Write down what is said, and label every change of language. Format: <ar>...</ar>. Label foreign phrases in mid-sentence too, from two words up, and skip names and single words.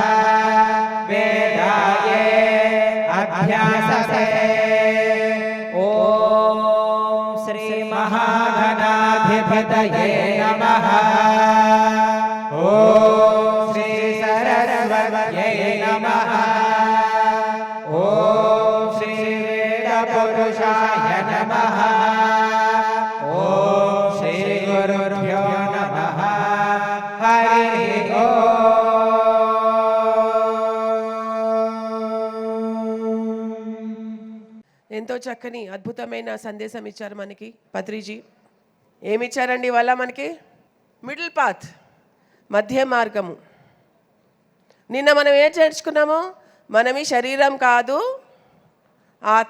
<sa>वेदाये अभ्यासते ॐ श्री महागणाधिपतये नमः ॐ श्री सरस्वत्यै नमः ॐ श्री वेदपुरुषाय नमः ॐ श्री गुरुभ्यो नमः हरि ओम्।</sa> <te>ఎంతో చక్కని అద్భుతమైన సందేశం ఇచ్చారు మనకి పత్రిజీ. ఏమిచ్చారండి ఇవాళ మనకి?</te> <en>middle path,</en> <te>మధ్య మార్గము. నిన్న మనం ఏం నేర్చుకున్నాము? మనం ఈ శరీరం కాదు, ఆత్మ.</te>